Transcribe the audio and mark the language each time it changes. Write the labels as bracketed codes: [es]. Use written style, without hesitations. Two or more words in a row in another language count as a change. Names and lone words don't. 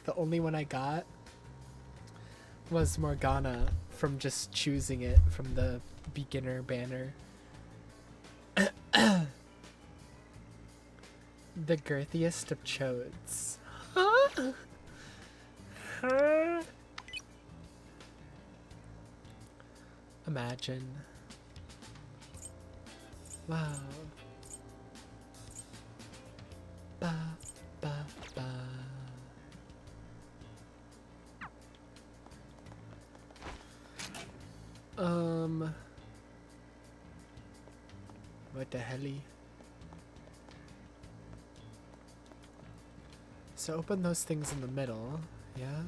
[en] The only one I got was Morgana from just choosing it from the beginner banner. The girthiest of chodes. Huh? Huh? Imagine. Wow. Ba, ba, ba. What the helly? So open those things in the middle, yeah?